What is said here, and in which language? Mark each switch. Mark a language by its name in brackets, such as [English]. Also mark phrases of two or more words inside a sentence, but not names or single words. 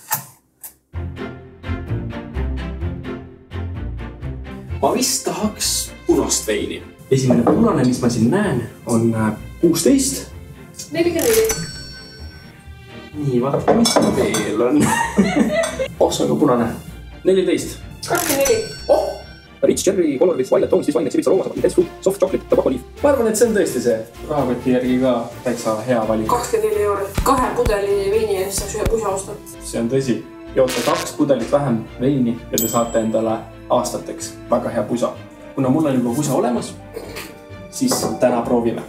[Estonian] Ma vist tahaks punast veini. Esimene punane, mis ma siin näen, on 16. 44. Nii, vaata, mis veel on. See on ka punane. 14. 24. [English] Rich cherry, color with violet tones, wine, exhibits aroma, intense fruit, soft chocolate, tobacco leaf. [Estonian] Ma arvan, et see on tõesti see. Rahakoti järgi ka täitsa hea valik. 24 €. 2 pudeli veini eest saaks ühe pusa ostat. See on tõsi. Joote 2 pudelit vähem veini ja te saate endale aastateks väga hea pusa. Kuna mul on juba pusa olemas, siis täna proovime.